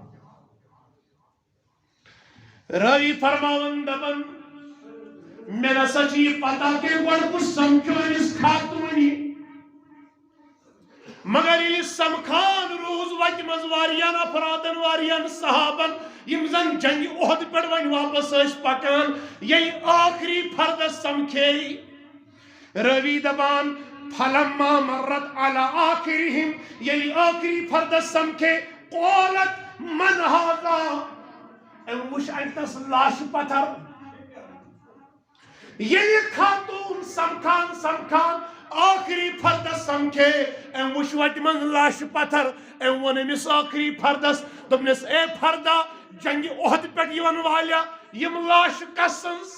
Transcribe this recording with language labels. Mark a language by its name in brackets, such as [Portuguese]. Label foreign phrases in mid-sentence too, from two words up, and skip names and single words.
[Kashmiri] راوی فرماون دپن مے نسا چھ یہ پتہ کہ گۄڈٕ کُس سمکھیو أمِس خاتوٗنہِ، مگر ییٚلہِ سمکھان روٗز وتہِ منٛز واریاہن افرادن واریاہن صحابن یم زن جنگہِ احد پٮ۪ٹھ وۄنۍ واپس ٲسۍ پکان، ییٚلہِ آخری فردس سمکھے راوی دپان [Arabic] فلما مرت على آخرهم، [Kashmiri] ییٚلہِ آخری فردس سمکھے [Arabic] قالت من هذا، [Kashmiri] أمۍ وٕچھ اتنس لاش پتھر. ییٚلہِ خاتون سمکھان سمکھان آخری فردس سمکھے أمۍ وٕچھ وتہِ منٛز لاش پتھر. أمۍ ووٚن أمِس آخری فردس دوٚپنس اے فردا جنگہِ احد پٮ۪ٹھ یِوان والیا یم لاش کس سٕنٛز؟